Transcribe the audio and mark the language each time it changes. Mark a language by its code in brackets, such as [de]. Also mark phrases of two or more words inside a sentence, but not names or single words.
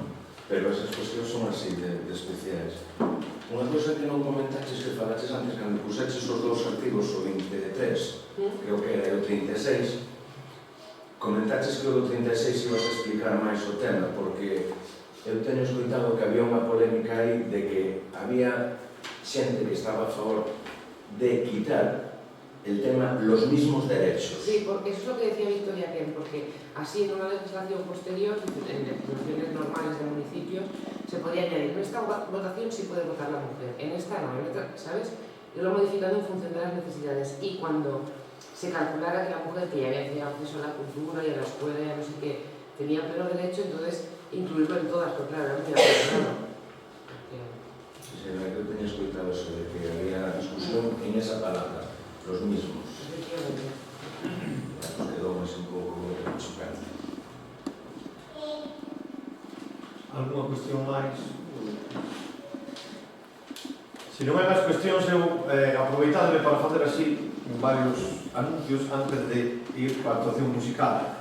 [gl] Pero esas cuestións son así de especiais. Unha cosa que non comentaches que falaches antes, cando puseches os dous artigos, o 23, creo que era o 36, comentaches que o do 36 ibas a explicar máis o tema, porque eu teño escoitado que había unha polémica aí de que había xente que estaba a favor de quitar [es] el tema los mismos derechos. Sí, porque eso es lo que decía Victoria Kent, porque así en una legislación posterior, en legislaciones normales del municipio, se podía añadir, en esta votación sí puede votar la mujer, en esta no, en esta, ¿sabes? Yo lo he modificado en función de las necesidades y cuando se calculara que la mujer que ya había tenido acceso a la cultura y a la escuela y a no sé qué, tenía pleno derecho, entonces incluirlo en todas, pero claro, era muy apresurado. Sí, yo tenía escuchado eso de que había discusión en esa palabra, los mismos. Efectivamente. Nos quedó más [gl] un pouco chocante. Alguna cuestión máis? Se non hai máis cuestións, eu aproveitadme para facer así varios anuncios antes de ir para a actuación musical.